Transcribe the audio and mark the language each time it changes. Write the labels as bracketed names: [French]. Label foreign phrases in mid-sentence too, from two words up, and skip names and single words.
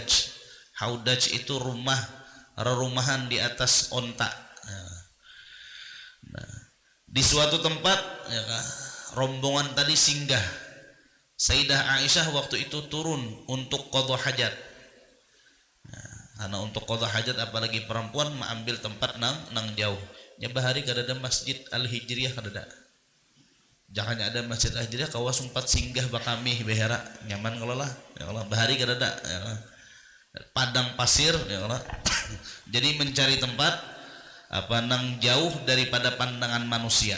[Indonesian] Haudaj itu rerumahan di atas onta. Nah, di suatu tempat ya, rombongan tadi singgah. Sayyidah Aisyah waktu itu turun untuk [Arabic] qadha hajat. [Indonesian] Karena untuk [Arabic] qadha hajat [Indonesian] apalagi perempuan mengambil tempat nang jauh. [Banjar] Ya bahari kada ada Masjid Al-Hijriyah kada ada. Jangan ada Masjid Al-Hijriyah kawas sempat singgah bakami behera nyaman kalau lah. [Arabic] Ya Allah [Banjar] bahari kada ada. [Arabic] Ya Allah. [Indonesian] Padang pasir [Arabic] ya Allah. [Indonesian] Jadi mencari tempat nang jauh daripada pandangan manusia.